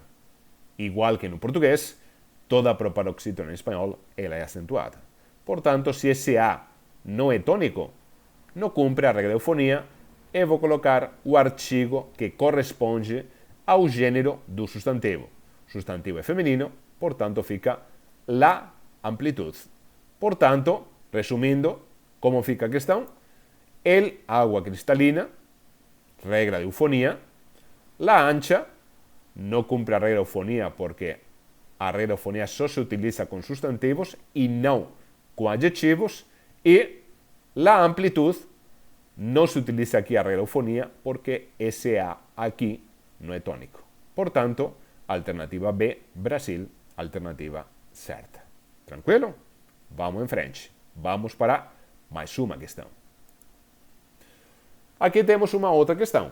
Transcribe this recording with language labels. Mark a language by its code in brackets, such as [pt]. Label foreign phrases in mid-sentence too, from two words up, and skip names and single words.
[pt] Igual que no português, toda proparoxítona em espanhol ela é acentuada. Portanto, se esse A não é tônico, não cumpre a regra de eufonia, eu vou colocar o artigo que corresponde ao gênero do substantivo. O substantivo é feminino, portanto fica [es] la amplitud. [pt] Portanto, resumindo, como fica a questão? [es] El agua cristalina, [pt] regra de eufonia. [es] La ancha [pt] no cumpre a regra de eufonia porque a regra de eufonia só se utiliza com substantivos e não com adjetivos. E [es] la amplitud [pt] no se utiliza aqui a regra de eufonia porque esse A aqui não é tônico. Portanto, alternativa B, Brasil, alternativa certa. Tranquilo? Vamos em frente. Vamos para mais uma questão. Aqui temos uma outra questão.